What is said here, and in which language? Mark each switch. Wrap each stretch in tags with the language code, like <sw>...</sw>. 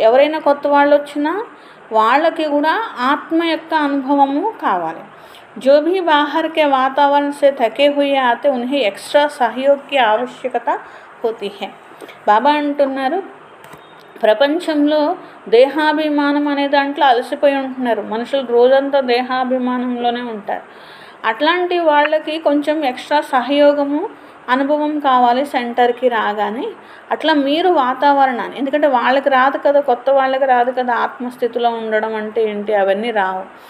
<te>ఎవరైనా కొత్త వాళ్ళు వచ్చినా వాళ్ళకి కూడా ఆత్మ యొక్క అనుభవము కావాలి.</te> <hi>जो भी बाहर के वातावरण से थके हुए आते उन्हें एक्स्ट्रा सहयोग की आवश्यकता होती है.</hi> <te>బాబా అంటున్నారు, ప్రపంచంలో దేహాభిమానం అనే దాంట్లో అలసిపోయి ఉంటున్నారు మనుషులు, రోజంతా దేహాభిమానంలోనే ఉంటారు. అట్లాంటి వాళ్ళకి కొంచెం ఎక్స్ట్రా సహయోగము అనుభవం కావాలి సెంటర్కి రాగానే. అట్లా మీరు వాతావరణాన్ని, ఎందుకంటే వాళ్ళకి రాదు కదా, కొత్త వాళ్ళకి రాదు కదా ఆత్మస్థితిలో ఉండడం అంటే ఏంటి, అవన్నీ రావు.</te>